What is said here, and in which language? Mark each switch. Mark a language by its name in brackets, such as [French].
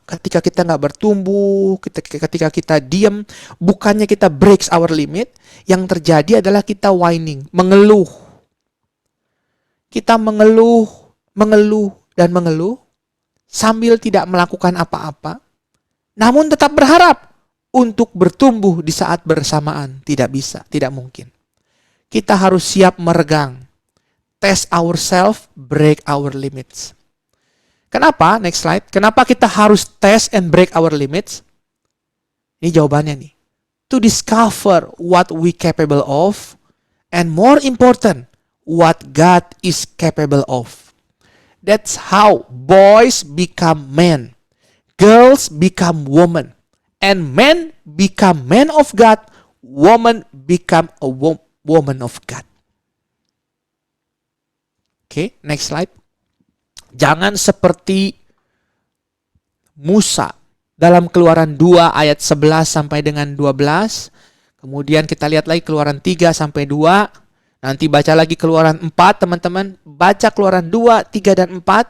[Indonesian] Ketika kita nggak bertumbuh, ketika kita diam, bukannya kita [English] breaks our limit, [Indonesian] yang terjadi adalah kita [English] whining, [Indonesian] mengeluh. Kita mengeluh, dan mengeluh, sambil tidak melakukan apa-apa, namun tetap berharap untuk bertumbuh di saat bersamaan. Tidak bisa, tidak mungkin. Kita harus siap meregang. [English] Test ourselves, break our limits. Kenapa? Next slide. [Indonesian] Kenapa kita harus [English] test and break our limits? [Indonesian] Ini jawabannya nih. [English] To discover what we capable of, and more important, what God is capable of. That's how boys become men, girls become women, and men become men of God, woman become a woman of God. Oke, next slide. [Indonesian] Jangan seperti Musa dalam Keluaran 2 ayat 11 sampai dengan 12. Kemudian kita lihat lagi Keluaran 3 sampai 2. Nanti baca lagi Keluaran 4, teman-teman. Baca Keluaran 2, 3, dan 4.